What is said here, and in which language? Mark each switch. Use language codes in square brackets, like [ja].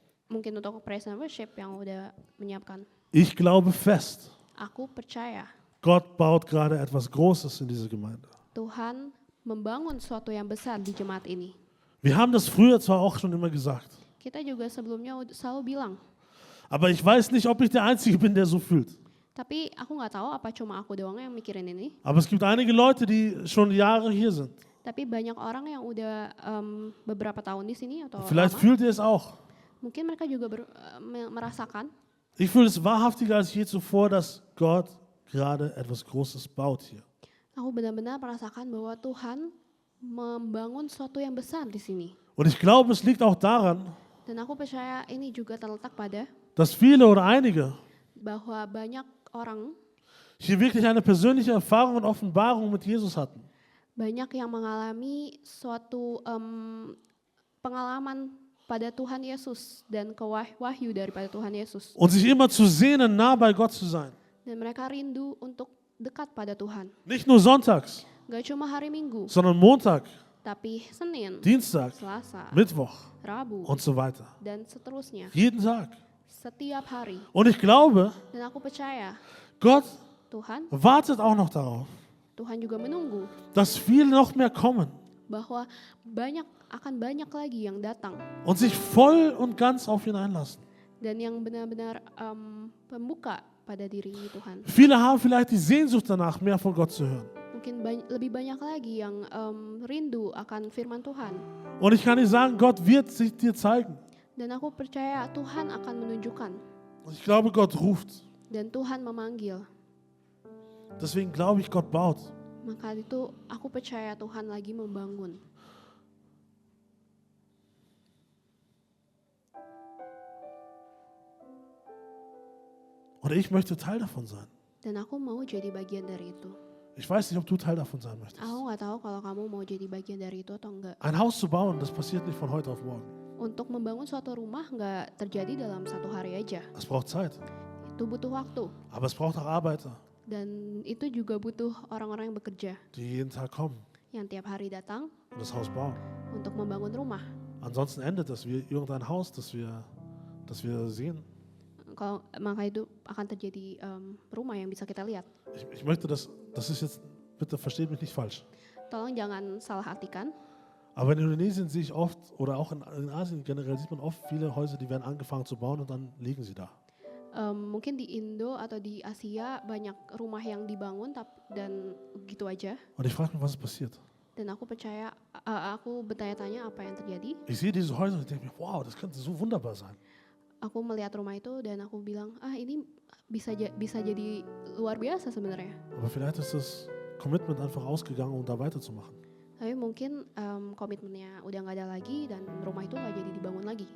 [id] Mungkin untuk [en] praise and worship [id] yang udah menyiapkan. [de] Ich glaube fest, [id] Aku percaya [de] Gott baut gerade etwas Großes in dieser Gemeinde. [id] Tuhan membangun sesuatu yang besar di jemaat ini. [de] Wir haben das früher zwar auch schon immer gesagt, [id] Kita juga sebelumnya selalu bilang, [de] aber ich weiß nicht, ob ich der Einzige bin, der so fühlt. [id] tapi aku nggak tahu apa cuma aku doang yang mikirin ini. [de] Aber es gibt einige Leute, die schon Jahre hier sind. [id] Tapi banyak orang yang udah beberapa tahun di sini atau [de] Vielleicht [id] lama. [de] fühlt ihr es auch. [id] Mungkin mereka juga merasakan. [de] Ich fühle es wahrhaftiger als je zuvor, dass Gott gerade etwas Großes baut hier. [id] Aku benar-benar merasakan bahwa Tuhan membangun sesuatu yang besar di sini. [de] Und ich glaube, es liegt auch daran, [id] Dan aku percaya ini juga terletak pada [de] dass viele oder einige [id] bahwa banyak orang, [de] hier wirklich eine persönliche Erfahrung und Offenbarung mit Jesus hatten. [id] banyak yang mengalami suatu pengalaman pada Tuhan Yesus dan wahyu daripada Tuhan Yesus. [de] Und sich immer zu sehnen, nah bei Gott zu sein. [id] Dan mereka rindu untuk dekat pada Tuhan. [de] Nicht nur sonntags, [id] Gak cuma hari Minggu, [de] sondern Montag, [id] tapi Senin, [de] Dienstag, [id] Selasa, [de] Mittwoch [id] Rabu, [de] und so weiter. [id] dan seterusnya. [de] Jeden Tag. [id] Setiap hari. [de] Und ich glaube, [id] Dan aku percaya [de] Gott [id] Tuhan, [de] wartet auch noch darauf, [id] Tuhan juga menunggu [de] dass viele noch mehr kommen [id] bahwa akan banyak lagi yang datang [de] und sich voll und ganz auf ihn einlassen. [id] dan yang benar-benar pembuka pada diri Tuhan. [de] Viele haben vielleicht die Sehnsucht danach, mehr von Gott zu hören. [id] Mungkin lebih banyak lagi yang rindu akan firman Tuhan. [de] Und ich kann dir sagen, Gott wird sich dir zeigen. [id] Dan aku percaya Tuhan akan menunjukkan. [de] Und ich glaube, Gott ruft. [id] Dan Tuhan memanggil. [de] Deswegen glaube ich, Gott baut. [id] Maka itu aku percaya Tuhan lagi membangun. [de] Und ich möchte Teil davon sein. [id] Dan aku mau jadi bagian dari itu. [de] Ich weiß nicht, ob du Teil davon sein möchtest. [id] Aku nggak tahu kalau kamu mau jadi bagian dari itu atau enggak. [de] Ein Haus zu bauen, das passiert nicht von heute auf morgen. [id] Untuk membangun suatu rumah nggak terjadi dalam satu hari aja. [de] Es braucht Zeit. [id] Itu butuh waktu. [de] Aber es braucht auch Arbeiter, [id] Dan itu juga butuh orang-orang yang bekerja. [de] die jeden Tag kommen [id] Yang tiap hari datang [de] und das Haus bauen. [id] untuk membangun rumah. [de] Ansonsten endet das wie irgendein Haus, das wir sehen. [id] Maka itu akan terjadi rumah yang bisa kita lihat. [de] Ich möchte das ist jetzt, bitte versteht mich nicht falsch. [id] Tolong jangan salah artikan. [de] Aber in Indonesien sehe ich oft, oder auch in Asien generell, sieht man oft viele Häuser, die werden angefangen zu bauen und dann liegen sie da. [id] Mungkin di Indo atau di Asia banyak rumah yang dibangun dan gitu aja. [de] Und ich frage mich, was ist passiert? [id] Dan aku percaya, aku bertanya-tanya apa yang terjadi. [de] Ich sehe diese Häuser und denke mir, wow, das könnte so wunderbar sein. [id] Aku melihat rumah itu dan aku bilang, ini bisa jadi luar biasa sebenarnya. [de] Aber vielleicht ist das Commitment einfach ausgegangen, um da weiterzumachen. [id] Tapi mungkin komitmennya udah nggak ada lagi dan rumah itu nggak jadi dibangun lagi.